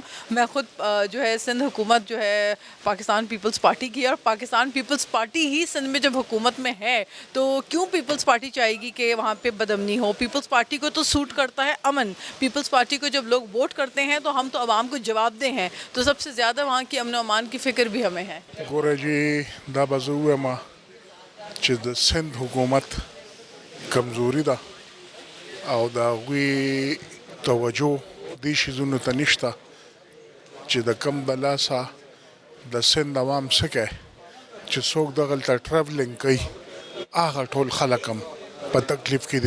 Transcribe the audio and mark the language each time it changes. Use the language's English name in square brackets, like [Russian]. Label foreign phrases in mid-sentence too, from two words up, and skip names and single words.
[Urdu] میں خود جو ہے سندھ حکومت جو ہے پاکستان پیپلز پارٹی کی، اور پاکستان پیپلز پارٹی ہی سندھ میں جب حکومت میں ہے تو کیوں پیپلز پارٹی چاہے گی کہ وہاں پہ بدامنی ہو؟ پیپلز پارٹی کو تو سوٹ کرتا ہے امن. پیپلز پارٹی کو جب لوگ ووٹ کرتے ہیں تو ہم تو عوام کو جواب دہ ہیں، تو سب سے زیادہ وہاں کی امن و امان کی فکر بھی ہمیں ہے. [Pashto] ګوره جی دا به زه ووایم چې د سند حکومت کمزوري ده او د هغوی توجه دې شیزونو ته نشته چې د کم د لاسه د سند عوام څه کوي چې څوک دغلته ټراولینګ کوي هغه ټول خلک هم په تکلیف کې دي.